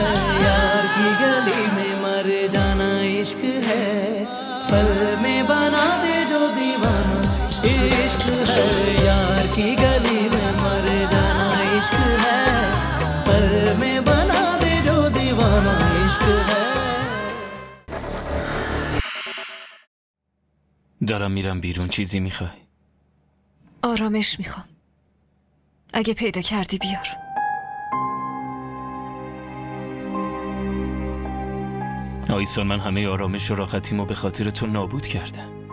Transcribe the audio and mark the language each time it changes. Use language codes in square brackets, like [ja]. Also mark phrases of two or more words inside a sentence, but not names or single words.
[hi] यार की गली में मर जाना इश्क है, पल में बना दे जो दीवाना इश्क है। यार की गली में मर जाना इश्क है, पल में बना दे जो दीवाना इश्क है। [fa] دارم میرم بیرون، چیزی میخوای؟ آرامش میخوام. اگه پیدا کردی بیار. آیسان، من همه آرامش و راحتیمو به خاطر تو نابود کردم.